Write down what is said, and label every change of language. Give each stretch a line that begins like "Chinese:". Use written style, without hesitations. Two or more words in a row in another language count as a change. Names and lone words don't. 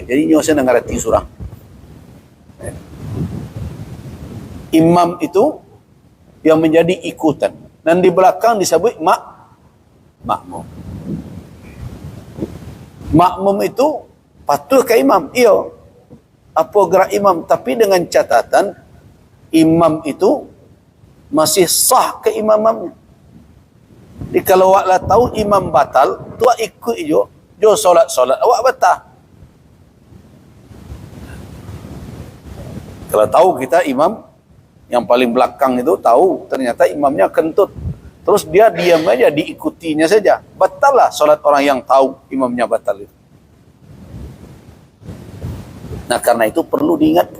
Indonesian: Jadi nyo saya ngerati surang. Imam itu yang menjadi ikutan, dan di belakang disebut makmum. Makmum itu patuh ke imam. Iya. Apa gerak imam, tapi dengan catatan imam itu masih sah keimamannya.
Minangkabau: Jadi kalau awak lah tahu imam batal, tu awak ikut jo solat awak batal.
Indonesian: Kalau tahu kita imam yang paling belakang itu tahu ternyata imamnya kentut, terus dia diam aja, diikutinya saja, batal lah solat orang yang tahu imamnya batal itu. Nah, karena itu perlu diingatkan.